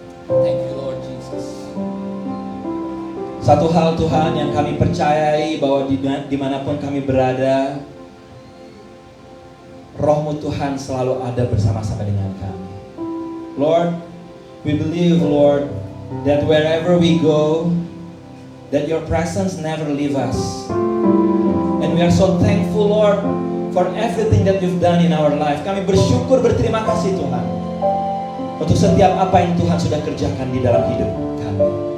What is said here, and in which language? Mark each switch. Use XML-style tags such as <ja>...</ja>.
<en>Thank you Lord Jesus.</en> <id>Satu hal Tuhan yang kami percayai bahwa dimanapun kami berada, Roh-Mu Tuhan selalu ada bersama-sama dengan kami.</id> <en>Lord, we believe, Lord, that wherever we go, that your presence never leave us. And we are so thankful, Lord, for everything that you've done in our life.</en> <id>Kami bersyukur, berterima kasih Tuhan, untuk setiap apa yang Tuhan sudah kerjakan di dalam hidup kami.</id>